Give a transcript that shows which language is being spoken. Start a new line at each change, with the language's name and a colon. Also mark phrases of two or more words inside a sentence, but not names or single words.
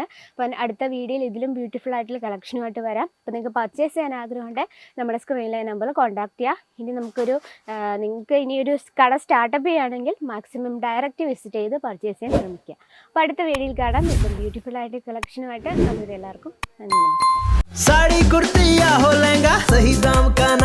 Malayalam: അപ്പം അടുത്ത വീഡിയോയിൽ ഇതിലും ബ്യൂട്ടിഫുൾ ആയിട്ടുള്ള കളക്ഷനുമായിട്ട് വരാം. അപ്പോൾ നിങ്ങൾക്ക് പർച്ചേസ് ചെയ്യാൻ ആഗ്രഹമുണ്ടെങ്കിൽ നമ്മുടെ സ്ക്രീനിലെ നമ്പറിൽ കോൺടാക്ട് ചെയ്യുക. ഇനി നിങ്ങൾക്ക് ഇനിയൊരു കട സ്റ്റാർട്ടപ്പ് ചെയ്യുകയാണെങ്കിൽ
English: maximum direct visit
Malayalam: ചെയ്ത് പർച്ചേസ് ചെയ്യാൻ ശ്രമിക്കുക. അപ്പോൾ അടുത്ത വീഡിയോയിൽ കാണാം. ഇപ്പം ബ്യൂട്ടിഫുൾ ആയിട്ട് കളക്ഷനുമായിട്ട് അതുവരെ എല്ലാവർക്കും നന്ദി.
Hindi: साड़ी कुर्ती या हो लहंगा सही दाम का